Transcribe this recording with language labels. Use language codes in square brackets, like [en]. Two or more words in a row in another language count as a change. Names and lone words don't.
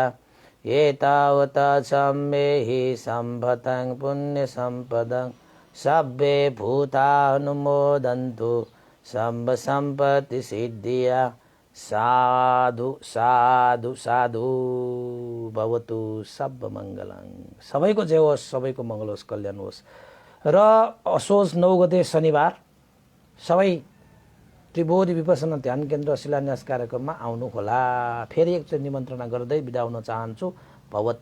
[pi] एतावता सम्मेहि सम्भतं पुण्यसम्पदं सब्बे भूता अनुमोदन्तु सम्ब सम्पत्ति सिद्धिया। साधु साधु साधु भवतु सब मङ्गलङ। [ne] सबैको जय होस्, सबैको मङ्गल होस्, कल्याण होस्। र असोज 9 गते शनिबार सबै त्रिभुवन विपसना ध्यान केन्द्र शिलान्यास कार्यक्रममा आउनुहोला। फेरि एकचोटि निमन्त्रणा गर्दै बिदा हुन चाहन्छु।